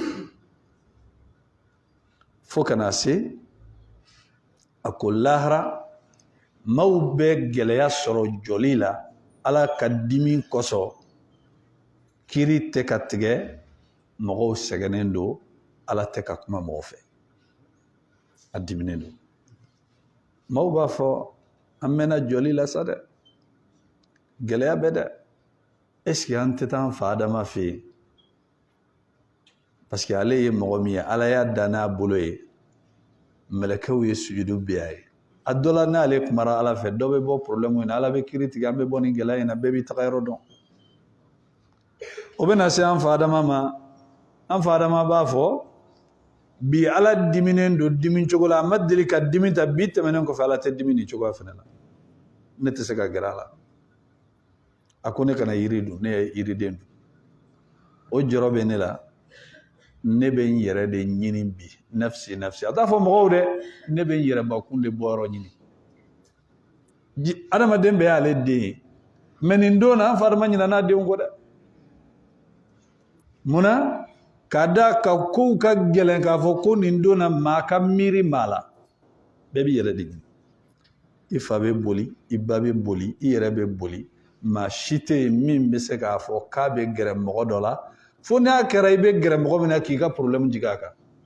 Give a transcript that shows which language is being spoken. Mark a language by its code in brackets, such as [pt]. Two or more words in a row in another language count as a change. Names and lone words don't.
[bm] fo ka na se a ko lahara maaw bɛ gɛlɛya sɔrɔ jɔli la ala ka dimi kosɔn kiri tɛ ka tigɛ mɔgɔw sɛgɛnnen don ala tɛ ka kuma mɔgɔ fɛ a diminen don maaw b'a fɔ an mɛnna jɔli la sa dɛ gɛlɛya bɛ dɛ [fr] est-ce que [bm] an tɛ taa an fa Adama fɛ yen parce que ale ye mɔgɔ min ye ala y'a dan n'a bolo ye mɛlɛkɛw ye sujudu bɛ a ye a dɔ la n'ale kumara ala fɛ dɔ bɛ bɔ problème in na ala bɛ kiri tigɛ an bɛ bɔ nin gɛlɛya in na bɛɛ b'i taga yɔrɔ dɔn o bɛ na se an fa Adama ma an fa Adama b'a fɔ bi ala diminen don dimi cogo la a ma deli ka dimi ta bi tɛmɛnen kɔfɛ ala tɛ dimi nin cogoya fana la ne tɛ se ka gɛrɛ a la a ko ne kana yiri dun ne ye yiriden dun o jɔrɔ bɛ ne la ne bɛ n yɛrɛ de ɲini bi nafsi nafsi a t'a fɔ mɔgɔw dɛ ne bɛ n yɛrɛbakun de bɔ yɔrɔ ɲini adamaden bɛɛ y'ale den ye mais nin don na an fa Adama ɲinɛ n'a denw kɔ dɛ munna k'a da ka kow ka gɛlɛn k'a fɔ ko nin don na maa ka miiri maa la bɛɛ b'i yɛrɛ de ɲini i fa bɛ boli i ba bɛ boli i yɛrɛ bɛ boli maa si tɛ yen min bɛ se k'a fɔ k'a bɛ gɛrɛ mɔgɔ dɔ la fo n'a kɛra i bɛ gɛrɛ mɔgɔ min na k'i ka problème jigin a kan